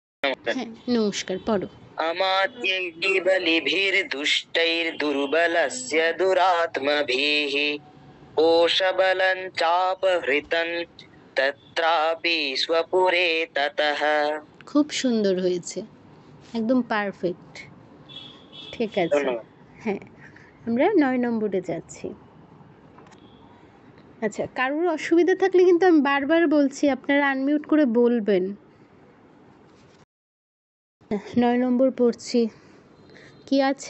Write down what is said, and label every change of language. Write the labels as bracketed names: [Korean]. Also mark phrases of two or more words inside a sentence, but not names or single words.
[Bangla] হ্যাঁ নমস্কার, পড়ো। [Sanskrit] अमात्यैः बलिभिर्दुष्टैर्दुर्बलस्य दुरात्मभिः कोशबलं चापहृतं तत्रापि स्वपुरे ततः। [Bangla] খুব সুন্দর হয়েছে, একদম পারফেক্ট। ঠিক আছে, হ্যাঁ আমরা 9 নম্বরে যাচ্ছি। আচ্ছা, কারোর অসুবিধা থাকলে কিন্তু আমি বারবার বলছি আপনারা আনমিউট করে বলবেন। 9 নম্বর পড়ছি, কি আছে?